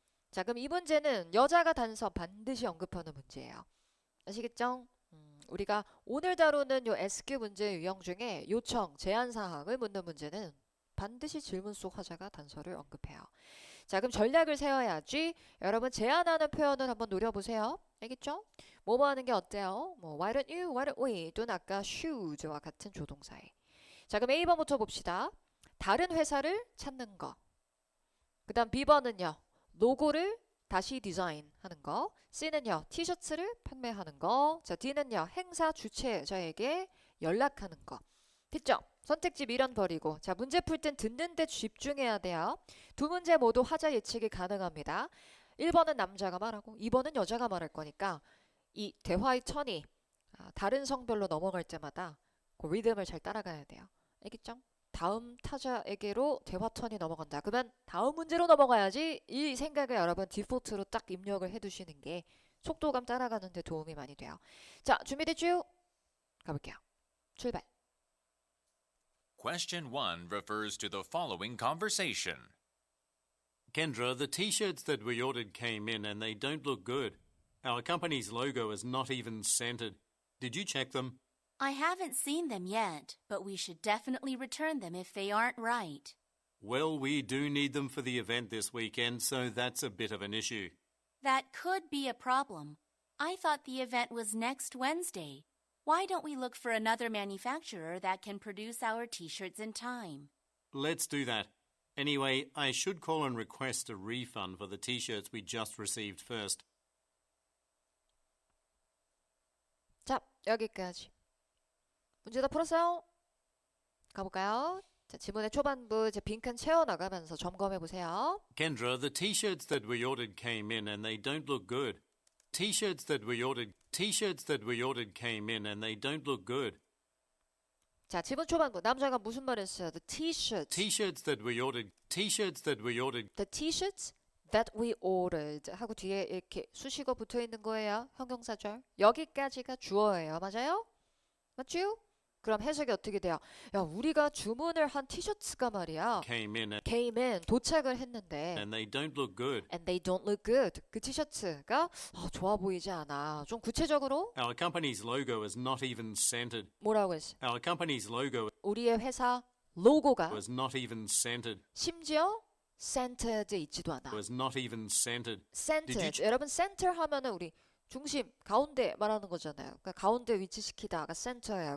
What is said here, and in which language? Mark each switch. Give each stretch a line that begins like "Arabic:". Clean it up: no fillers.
Korean: 자, 그럼 이 문제는 여자가 단서 반드시 언급하는 문제예요. 아시겠죠? 우리가 오늘 다루는 요 SQ 문제 유형 중에 요청, 제안 사항을 묻는 문제는 반드시 질문 속 화자가 단서를 언급해요. 자, 그럼 전략을 세워야지. 여러분 제안하는 표현을 한번 노려보세요. 알겠죠? 뭐뭐 하는 게 어때요? 뭐
English: why don't you, why don't we
Korean: 또는 아까 should와 같은 조동사에. 자, 그럼 A번부터 봅시다. 다른 회사를 찾는 거. 그 다음 B번은요. 로고를 다시 디자인하는 거. C는요. 티셔츠를 판매하는 거. 자, D는요. 행사 주최자에게 연락하는 거. 됐죠? 선택지 미련 버리고. 자, 문제 풀 땐 듣는 데 집중해야 돼요. 두 문제 모두 화자 예측이 가능합니다. 1번은 남자가 말하고 2번은 여자가 말할 거니까 이 대화의 턴이 다른 성별로 넘어갈 때마다 그 리듬을 잘 따라가야 돼요. 알겠죠? 다음 타자에게로 대화 턴이 넘어간다. 그러면 다음 문제로 넘어가야지 이 생각을 여러분 디폴트로 딱 입력을 해두시는 게 속도감 따라가는 데 도움이 많이 돼요. 자, 준비됐죠? 가볼게요. 출발.
English: Question 1 refers to the following conversation. Kendra, the t-shirts that we ordered came in and they don't look good. Our company's logo is not even centered. Did you check them? I haven't seen them yet, but we should definitely return them if they aren't right. Well, we do need them for the event this weekend, so that's a bit of an issue. That could be a problem. I thought the event was next Wednesday. Why don't we look for another manufacturer that can produce our t-shirts in time? Let's do that. Anyway, I should call and request a refund for the t-shirts we just received first.
Korean: 자, 여기까지. 문제 다 풀었어요? 가볼까요? 자, 지문의 초반부 이제 빈칸 채워나가면서 점검해 보세요. Kendra, the t-shirts that we ordered came in and they don't look good. T-shirts that we ordered came in and they don't look good. 자, 지문 초반부 남자가 무슨 말 했어요?
English: The t-shirts. T-shirts that we ordered The t-shirts that we ordered
Korean: 하고 뒤에 이렇게 수식어 붙어 있는 거예요. 형용사절. 여기까지가 주어예요. 맞아요? 맞죠? 그럼 해석이 어떻게 돼요? 야, 우리가 주문을 한 티셔츠가 말이야.
English: came in
Korean: 도착을 했는데
English: and they don't look good. and they don't look good.
Korean: 그 티셔츠가 좋아 보이지 않아. 좀 구체적으로
English: Our company's logo is not even centered.
Korean: 뭐라고 했어?
English: Our company's logo
Korean: 우리의 회사 로고가
English: was not even centered.
Korean: 심지어 centered 있지도 않아.
English: Was not even centered. centered. Did you
Korean: 여러분 center 하면은 우리 중심, 가운데 말하는 거잖아요. 그러니까 가운데 위치시키다가 센터예요.